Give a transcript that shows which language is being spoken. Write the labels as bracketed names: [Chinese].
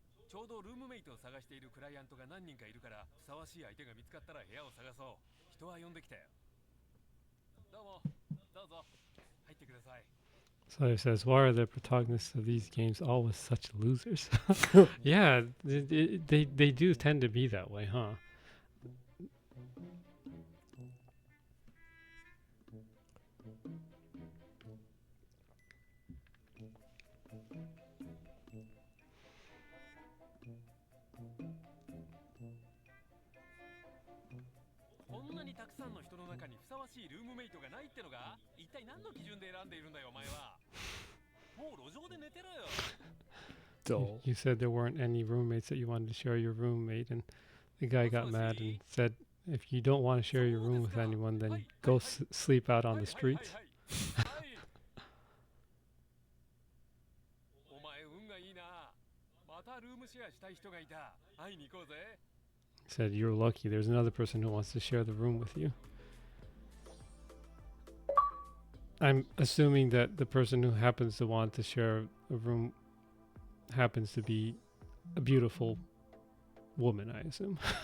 [Japanese] ちょうどルームメイトを探しているクライアントが何人かいるから、ふさわしい相手が見つかったら部屋を探そう。人は呼んできたよ。どうも、どうぞ、入ってください。 [English] So it says, why are the protagonists of these games always such losers? Yeah, they do tend to be that way, huh? [Japanese] こんなにたくさんの人の中にふさわしいルームメイトがないってのが、一体何の基準で選んでいるんだよお前は。もう路上で寝てろよ。 [English] You said there weren't any roommates that you wanted to share your roommate, and the guy got mad and said, if you don't want to share your room with anyone, then go sleep out on the streets. [Japanese] お前運がいいな。またルームシェアしたい人がいた。会いに行こうぜ。 [English] Said, you're lucky, there's another person who wants to share the room with you. I'm assuming that the person who happens to want to share a room happens to be a beautiful woman, I assume.